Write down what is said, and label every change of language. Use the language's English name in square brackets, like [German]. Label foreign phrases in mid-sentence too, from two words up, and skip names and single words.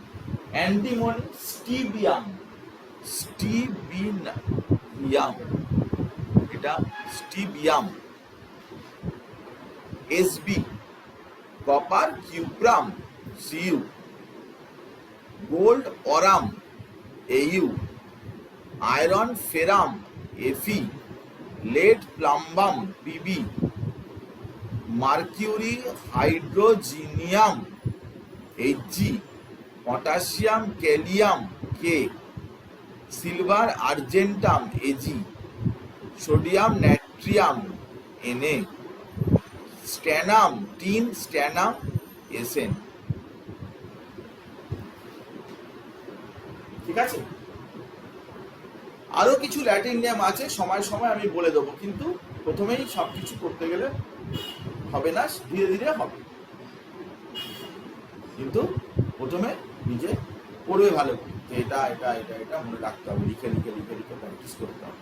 [English] antimony stibium, stibium, এটা স্টিবিয়াম। Sb copper cuprum, Cu. gold aurum, Au. iron ferrum, Fe. lead plumbum, Pb, mercury hydrogenium, Hg, potassium gallium, K, silver argentum, Ag, sodium natrium, Na, stannum, tin stannum, Sn। [Bangla] ঠিক আছে? আরো কিছু [English] Latin name [Bangla] আছে, সময় সময় আমি বলে দেবো, কিন্তু প্রথমেই সবকিছু করতে গেলে হবে না, ধীরে ধীরে হবে, কিন্তু প্রথমে নিজে পড়বে ভালো করে, এটা এটা এটা এটা মনে রাখতে হবে, লিখে লিখে লিখে লিখে প্র্যাকটিস করতে হবে।